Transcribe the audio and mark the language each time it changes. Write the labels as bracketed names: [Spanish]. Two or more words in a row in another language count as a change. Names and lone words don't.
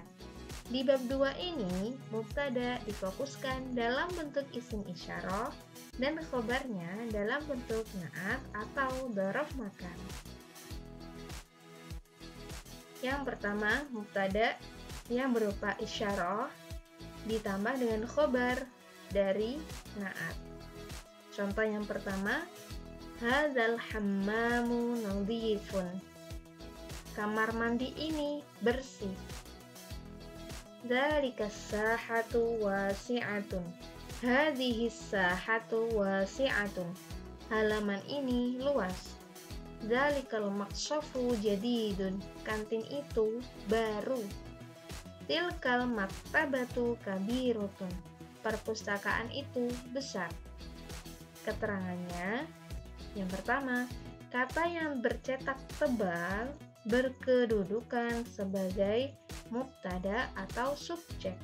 [Indonesian] Di bab 2 ini, mubtada difokuskan dalam bentuk [Arabic] اسم إشارة [Indonesian] dan khobarnya dalam bentuk na'at atau [Arabic] ظرف مكان. [Indonesian] Yang pertama, mubtada yang berupa isyarah ditambah dengan khobar dari na'at. Contoh yang pertama, [Arabic] هذا الحمام نظيف. [Indonesian] Kamar mandi ini bersih. [Arabic] ذلك الساحة واسعة. هذه الساحة واسعة. [Indonesian] Halaman ini luas. [Arabic] ذلك المقصف جديد. [Indonesian] Kantin itu baru. [Arabic] تلك المكتبة كبيرة. [Indonesian] Perpustakaan itu besar. Keterangannya, yang pertama, kata yang bercetak tebal berkedudukan sebagai mubtada atau subjek.